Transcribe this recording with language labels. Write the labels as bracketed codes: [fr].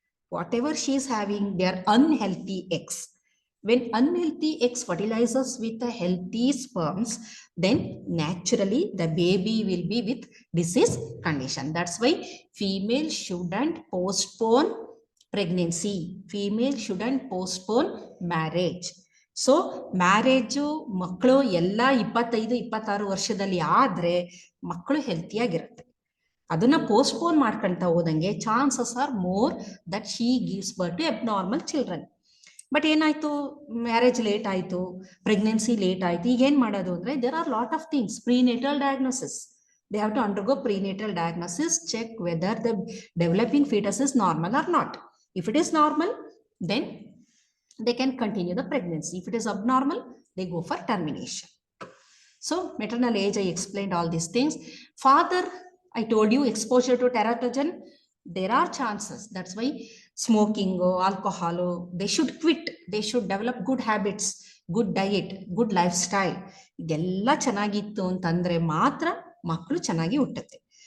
[en] Whatever she is having, they are unhealthy eggs. When unhealthy eggs fertilizes with the healthy sperms, then naturally the baby will be with disease condition. That's why female shouldn't postpone pregnancy. Female shouldn't postpone marriage. [kn] So marriage ಮಕ್ಕಳು ಎಲ್ಲ 25-26 ವರ್ಷದಲ್ಲಿ ಆದ್ರೆ ಮಕ್ಕಳು ಹೆಲ್ತಿಯಾಗಿರುತ್ತೆ. ಅದನ್ನ postpone ಮಾಡ್ಕೊಂತ ಹೋದಂಗೆ [en] Chances are more that she gives birth to abnormal children. [kn] But ಏನಾಯ್ತು, marriage late ಆಯ್ತು, ಪ್ರೆಗ್ನೆನ್ಸಿ ಲೇಟ್ ಆಯ್ತು. ಈಗ ಏನ್ ಮಾಡೋದು ಅಂದ್ರೆ [en] There are lot of things. Prenatal diagnosis, they have to undergo prenatal diagnosis, check whether the developing fetus is normal or not. If it is normal, then they can continue the pregnancy. If it is abnormal, they go for termination. So maternal age, I explained all these things. Father, I told you, exposure to teratogen, there are chances. That's why smoking, alcohol, they should quit. They should develop good habits, good diet, good lifestyle. [kn] ಇದೆಲ್ಲ ಚೆನ್ನಾಗಿತ್ತು ಅಂತಂದ್ರೆ ಮಾತ್ರ ಮಕ್ಕಳು ಚೆನ್ನಾಗಿ ಹುಟ್ಟುತ್ತೆ.